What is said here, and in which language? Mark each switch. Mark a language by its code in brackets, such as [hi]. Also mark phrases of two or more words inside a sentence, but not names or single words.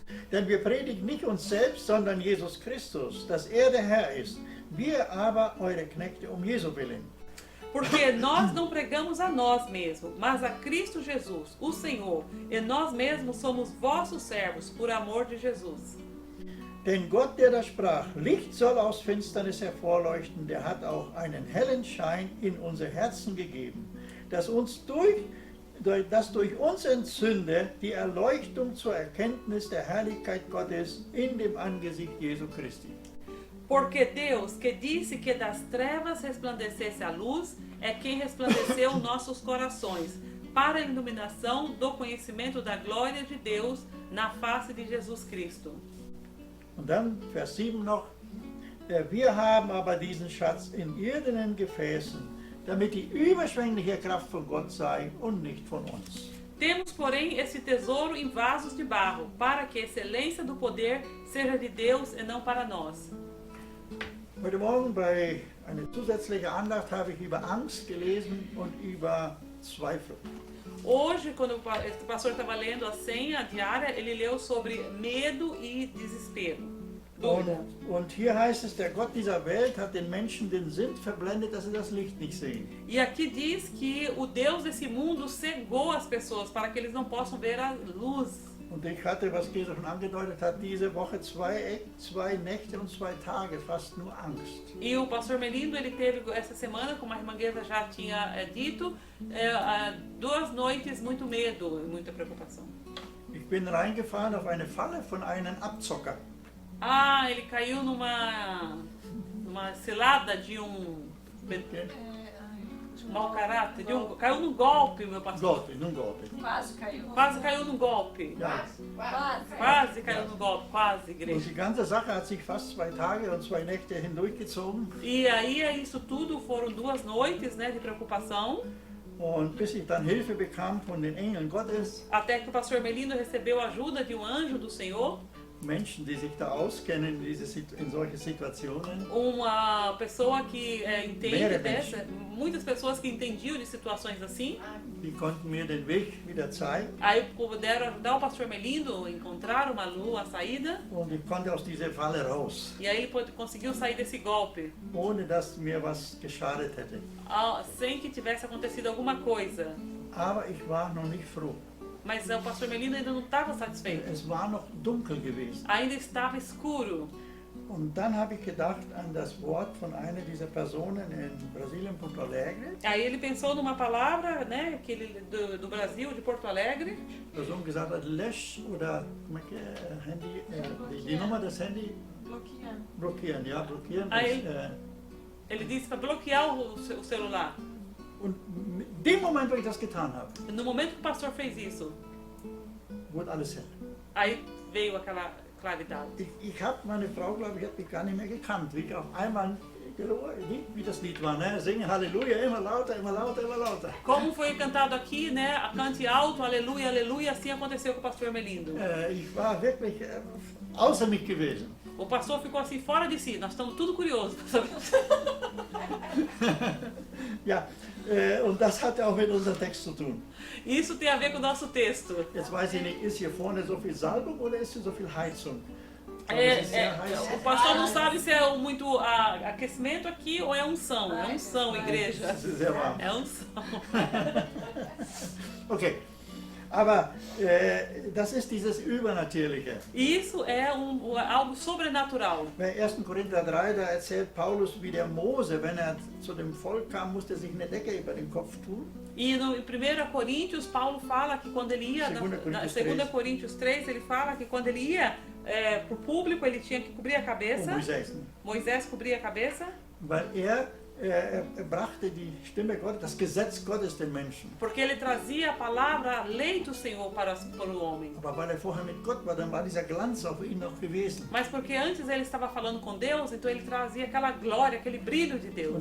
[de] Denn wir predigen nicht uns selbst, sondern Jesus Christus, dass er der Herr ist, wir aber eure Knechte Jesu willen. [pt] Porque nós não pregamos a nós mesmos, mas a Cristo Jesus, o Senhor, e nós mesmos somos vossos servos, por amor de Jesus. [de] Denn Gott, der da sprach, Licht soll aus Finsternis hervorleuchten, der hat auch einen hellen Schein in unser Herzen gegeben, dass durch uns entzünde die Erleuchtung zur Erkenntnis der Herrlichkeit Gottes in dem Angesicht Jesu Christi. [pt] Porque Deus, que disse que das trevas resplandecesse a luz, é quem resplandeceu nossos corações, para a iluminação do conhecimento da glória de Deus na face de Jesus Cristo. [de] Und dann Vers 7 noch, wir haben aber diesen Schatz in irdenen Gefäßen, damit die überschwängliche Kraft von Gott sei und nicht von uns. [pt] Temos, porém, esse tesouro em vasos de barro, para que a excelência do poder seja de Deus e não para nós. [de] Heute Morgen bei einer zusätzlichen Andacht habe ich über Angst gelesen und über Zweifel. [pt] Hoje, quando o pastor estava lendo a senha diária, ele leu sobre medo e desespero. Dúvida. [de] Und hier heißt es, der Gott dieser Welt hat den Menschen den Sinn verblendet, dass sie das Licht nicht sehen. [pt] E aqui diz que o Deus desse mundo cegou as pessoas para que eles não possam ver a luz. [de] Und ich hatte, was Gesa schon angedeutet hat, diese Woche zwei Nächte und 2 Tage fast nur Angst. [pt] E o pastor Melindo, ele teve essa semana, como a irmã Guesa já tinha dito, 2 noites muito medo e muita preocupação. [de] Ich bin reingefahren auf eine Falle von einem Abzocker. [pt] Ah, ele caiu numa cilada de mau caráter, caiu num golpe, meu pastor. Num golpe. Quase caiu num golpe. [de] Ja. [pt] Quase caiu num golpe, quase, [de] Und [pt] igreja. [de] die ganze Sache hat sich fast 2 Tage und 2 Nächte hindurchgezogen. [pt] E aí, isso tudo foram 2 noites, né, de preocupação. [de] Und bis ich dann Hilfe bekam von den Engeln Gottes, [pt] Até que o pastor Melindo recebeu a ajuda de um anjo do Senhor, [de] Menschen, die sich da auskennen in solche Situationen. [pt] uma pessoa que entende [de] Mehrere [pt] dessa, muitas pessoas que entendiam de situações assim. [de] Die konnten mir den Weg wieder zeigen. [pt] Aí puderam ajudar o pastor Melindo a encontrar uma lua, a saída. [de] Und ich konnte aus dieser Falle raus, [pt] E aí ele conseguiu sair desse golpe, [de] ohne dass mir was geschadet hätte. [pt] sem que tivesse acontecido alguma coisa. [de] Aber ich war noch nicht froh. [pt] Mas o pastor Melindo ainda não estava satisfeito. [de] Es war noch dunkel gewesen. [pt] Ainda estava escuro. [de] Und dann habe ich gedacht an das Wort von einer dieser Personen in Brasilien, Porto Alegre. [pt] Aí ele pensou numa palavra, né, que ele, do Brasil, de Porto Alegre. [de] Die Person gesagt hat, lösch oder Handy, die Nummer des Handys blockieren. Ja, blockieren. [pt] Aí, Ele disse para bloquear o celular. [de] Und in dem Moment, wo ich das getan habe, [pt] No momento que o pastor fez isso, [de] wurde alles hell. [pt] aí veio aquela claridade. [de] Ich habe meine Frau, glaube ich, hat mich gar nicht mehr gekannt, wie ich auf einmal, wie das Lied war, ne? Singen Halleluja, immer lauter, immer lauter, immer lauter. [pt] Como foi cantado aqui, né? Cante alto, aleluia, aleluia. Assim aconteceu com o pastor Melindo. [de] Ich war wirklich außer mich gewesen. [pt] O pastor ficou assim fora de si. Nós estamos tudo curiosos. [de] Ja, und das hat auch mit unserem Text zu tun. [pt] Isso tem a ver com o nosso texto. [de] Jetzt weiß ich nicht, ist hier vorne so viel Salbung oder ist hier so viel Heizung? Aber es ist sehr heiß. [pt] O pastor não sabe se é muito aquecimento aqui ou é unção. É unção, igreja. [de] Es ist sehr warm. [pt] É unção. [de] Okay, aber das ist dieses Übernatürliche. [pt] Isso é algo sobrenatural. [de] Bei 1. Korinther 3, da erzählt Paulus, wie der Mose, wenn er zu dem Volk kam, musste sich eine Decke über den Kopf tun. [pt] E no, em 1 Coríntios, Paulo fala que quando ele ia, na 2 Coríntios 3, ele fala que quando ele ia para o público, ele tinha que cobrir a cabeça. Moisés, ne? Moisés cobria a cabeça. [de] Weil er brachte die Stimme Gottes, das Gesetz Gottes den Menschen. [pt] Porque ele trazia a palavra, a lei do Senhor para o homem. [de] Aber weil er vorher mit Gott war, dann war dieser Glanz auf ihn noch gewesen. [pt] Mas porque antes ele estava falando com Deus, então ele trazia aquela glória, aquele brilho de Deus.